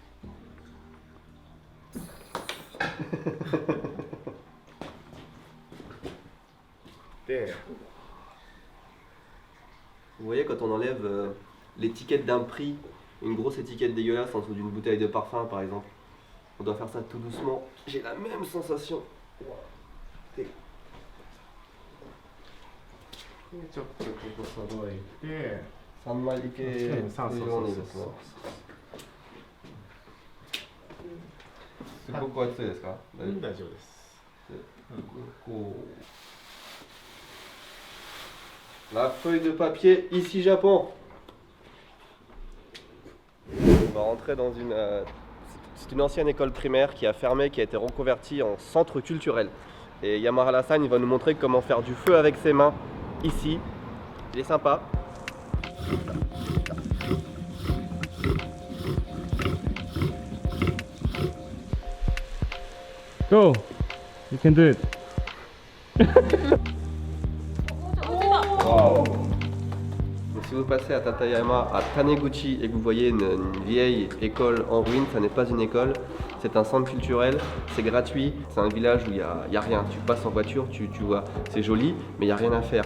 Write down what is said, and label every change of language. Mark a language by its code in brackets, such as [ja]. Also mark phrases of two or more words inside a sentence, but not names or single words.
[fr] Vous voyez, quand on enlève l'étiquette d'un prix, une grosse étiquette dégueulasse en dessous d'une bouteille de parfum par exemple, on doit faire ça tout doucement. J'ai la même sensation. Wow. [ja] ちょっとここ揃えて、 3枚いけるようにですね。すごく熱いですか？大丈夫です。 [fr] こう La feuille de papier ici Japon. On va rentrer dans une... c'est une ancienne école primaire qui a fermé, qui a été reconvertie en centre culturel. Et Yamahara-san, il va nous montrer comment faire du feu avec ses mains ici. Il est sympa. Go! [en] You can do it. Wow. [fr] Donc, si vous passez à Tateyama, à Taneguchi, et que vous voyez une vieille école en ruine, ça n'est pas une école, c'est un centre culturel, c'est gratuit, c'est un village où il n'y a rien. Tu passes en voiture, tu vois, c'est joli, mais il n'y a rien à faire.